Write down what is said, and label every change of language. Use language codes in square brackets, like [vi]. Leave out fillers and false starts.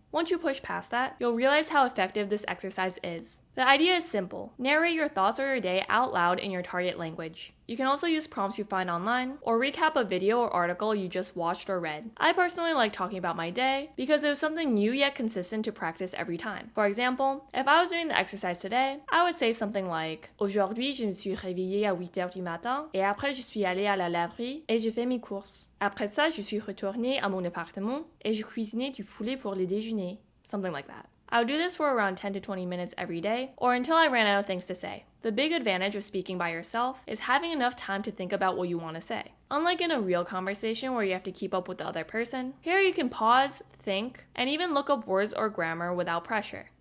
[en] Once you push past that, you'll realize how effective this exercise is. The idea is simple. Narrate your thoughts or your day out loud in your target language. You can also use prompts you find online, or recap a video or article you just watched or read. I personally like talking about my day because it was something new yet consistent to practice every time. For example, if I was doing the exercise today, I would say something like [fr] Aujourd'hui, je me suis réveillée à 8h du matin, et après je suis allée à la laverie et j'ai fait mes courses. Après ça, je suis retournée à mon appartement et je cuisinais du poulet pour le déjeuner. [en] Something like that. I would do this for around 10 to 20 minutes every day, or until I ran out of things to say. The big advantage of speaking by yourself is having enough time to think about what you want to say. Unlike in a real conversation where you have to keep up with the other person, here you can pause, think, and even look up words or grammar without pressure.